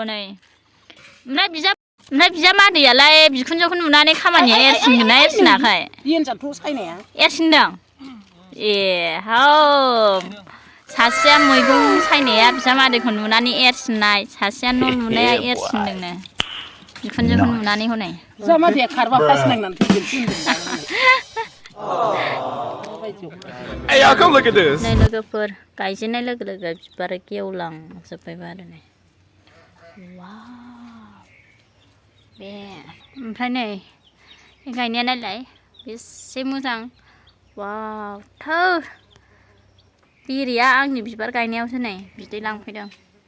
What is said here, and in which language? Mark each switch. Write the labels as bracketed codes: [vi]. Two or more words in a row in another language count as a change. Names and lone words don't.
[brx] नै ओमफ्राय बिजामादैयालाय बिखुनजोखौ नुनानै खामानिया एरसिनगोन ना एरसिनाखै देनजारथ' सायनाया एरसिनदों सासेया मैगं सायनाया बिजामादैखौ नुनानै एरसिननाय सासेया न' लुनाया एरसिनदोंनो बिखुनजोखौ नुनानै हनै बिजामादैया खारबा फास नांनानै [en] Hey, y'all, come look at this. [brx] नै लोगोफोर गायजेननाय लोगो लोगो बिबार गेवलांजोब्बायबो आरो नै बे ओमफ्राय नै गायनाया नायलाय बेसे मोजां वाव थौ बेरेया आंनि बिबार गायनायावसो नै बिदै